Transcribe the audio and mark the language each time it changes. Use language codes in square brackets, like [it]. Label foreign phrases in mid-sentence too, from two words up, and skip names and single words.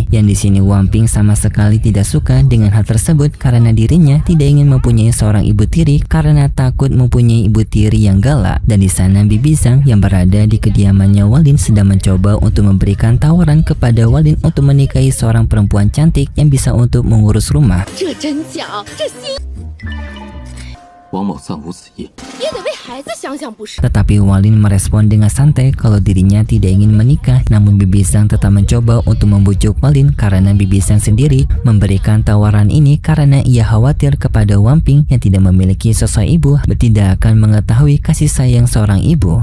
[id] Yang di sini Wang Ping sama sekali tidak suka dengan hal tersebut karena dirinya tidak ingin mempunyai seorang ibu tiri karena takut mempunyai ibu tiri yang galak. Dan di sana Bibi Zhang yang berada di kediamannya Walin sedang mencoba untuk memberikan tawaran kepada Walin untuk menikahi seorang perempuan cantik yang bisa untuk mengurus rumah. [zh] 这真假？这心王某暂无此意。也得为孩子想想不是？ [id] Tetapi Walin merespon dengan santai kalau dirinya tidak ingin menikah. Namun Bibi Zhang tetap mencoba untuk membujuk Walin karena Bibi Zhang sendiri memberikan tawaran ini karena ia khawatir kepada Wang Ping yang tidak memiliki sosok ibu tidak akan mengetahui kasih sayang seorang ibu.